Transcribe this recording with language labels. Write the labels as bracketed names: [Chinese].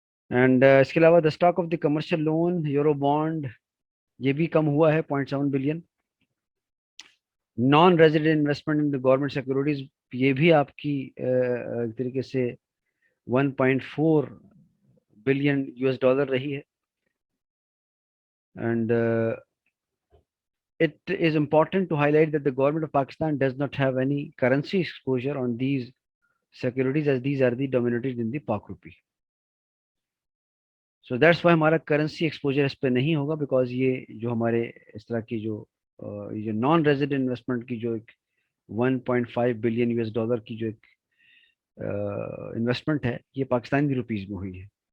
[Urdu] And اس کے علاوہ the stock of the commercial loan euro bond یہ بھی کم ہوا ہے 0.7 billion. Non resident investment in government securities یہ بھی آپ کی ایک طریقے سے 1.4 بلین US ڈالر رہی ہے. [English] And it is important to highlight that the government of Pakistan does not have any currency exposure on these securities as these are the denominated in the Pak rupee. So that's why [Urdu] ہمارا currency exposure اس پہ نہیں ہوگا because یہ جو ہمارے اس طرح کی جو نان ریزیڈنٹ انویسٹمنٹ کی جو ایک 1.5 بلین US ڈالر کی جو ایک انویسٹمنٹ ہے یہ پاکستانی روپیز میں ہوئی ہے.